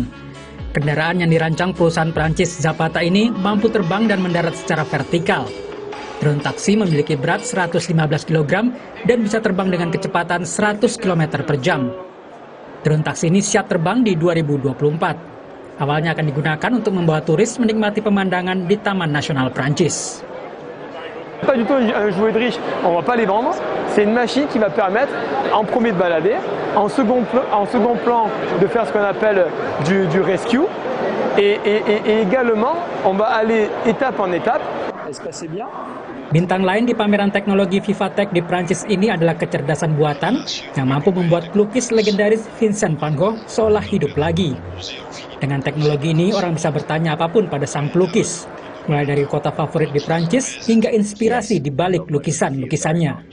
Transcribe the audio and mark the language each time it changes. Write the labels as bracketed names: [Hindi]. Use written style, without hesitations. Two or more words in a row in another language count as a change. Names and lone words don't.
[Indonesian] Kendaraan yang dirancang perusahaan Prancis Zapata ini mampu terbang dan mendarat secara vertikal. Drone taksi memiliki berat 115 kg dan bisa terbang dengan kecepatan 100 km per jam. Drone taksi ini siap terbang di 2024. Awalnya akan digunakan untuk membawa turis menikmati pemandangan di Taman Nasional Prancis. [French] Pas du tout un jouet de riche, on va pas les vendre. C'est une machine qui va permettre en premier de balader, en second plan de faire ce qu'on appelle du rescue et également on va aller étape en étape. Est-ce que c'est bien? [Indonesian] Bintang lain di pameran teknologi Vivatech di Prancis ini adalah kecerdasan buatan yang mampu membuat pelukis legendaris Vincent van Gogh seolah hidup lagi. Dengan teknologi ini orang bisa bertanya apapun pada sang pelukis, mulai dari kota favorit di Prancis hingga inspirasi di balik lukisan-lukisannya.